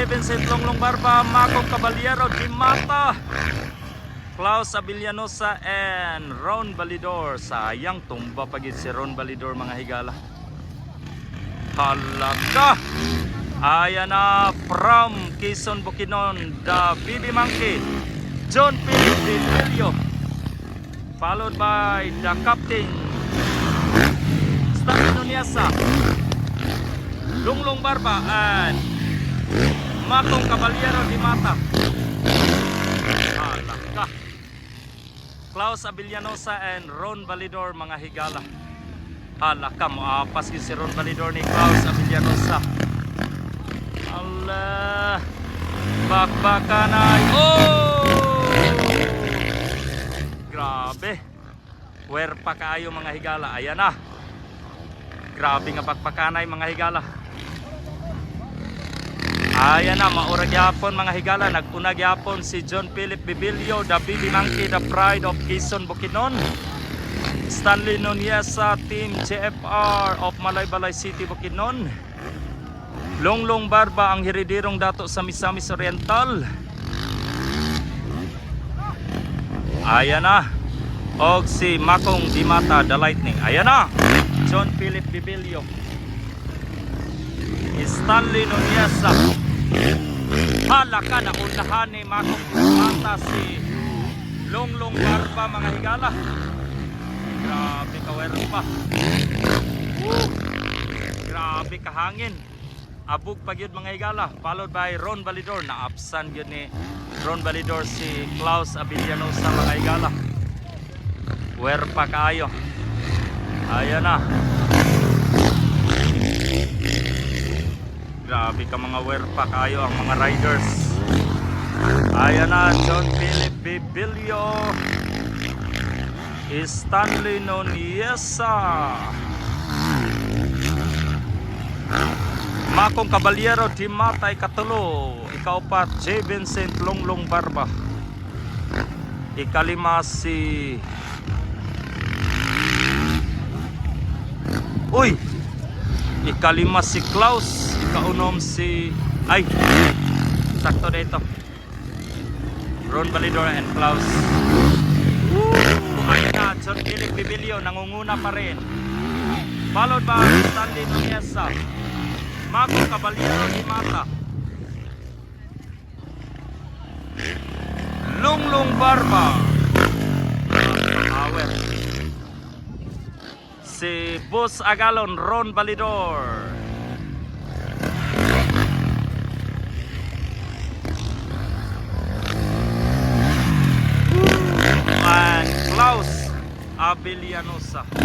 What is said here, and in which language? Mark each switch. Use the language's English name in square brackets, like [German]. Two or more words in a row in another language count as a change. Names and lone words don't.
[English] Vincent Longlong Barba, Makong Caballero Di Mata, Klaus Abellanosa, and Ron Validor. [Cebuano] Sayang, tumba pagid si Ron Validor mga higala. Halaka. Ayan na, from Quezon Bukidnon, [English] the BB Monkey, John Philip Bibilio, followed by the Captain Stanley Nuniesa, Longlong Barba, and Makong Caballero Di Mata. [Cebuano] Halaka. Klaus Abellanosa and Ron Validor mga higala. Halaka, maapas si Ron Validor ni Klaus Abellanosa. Allah, bakbakanay. Oh! Grabe. Where pa kayo mga higala? Ayan na. Grabe nga bakbakanay mga higala. Ayan na, maurag yapon mga higala. Nag-unag yapon si John Philip Bibilio, [English] the BB Monkey, the pride of Quezon Bukidnon. Stanley Nuniesa, Team JFR of Malaybalay City, Bukidnon. [Cebuano] Longlong Barba, ang hiridirong dato sa Misamis Oriental. Ayan na. Og si Makong Di Mata, [English] the Lightning. [Cebuano] Ayan na. John Philip Bibilio, Stanley Nuniesa. Halaka, naunahan ni Makong Di Mata si Longlong Barba mga higala. Grabe kawero pa. Grabe kahangin. Abog pag yun mga higala. [English] Followed by Ron Validor. [Cebuano] Naapsan yun ni Ron Validor si Klaus Abellanosa mga higala. Where pa kayo? Ayan na. Grabe ka mga werpa kayo ang mga riders. Ayan na, John Philip Bibilio, Stanley Noniesa, Makong Caballero Di Mata ikatulo, ikaapat J. Vincent Longlong Barba, ikalima si ikalima si Klaus, ikaunom si sakto dito Ron Validor and Klaus. Ayun na, John Philip Bibilio [Filipino] nangunguna pa rin, [English] followed by Stanley Noniesa, Makong Caballero Di Mata, Longlong Barba, Power, si Bus Agalon, Ron Validor, and Klaus Abelianosa.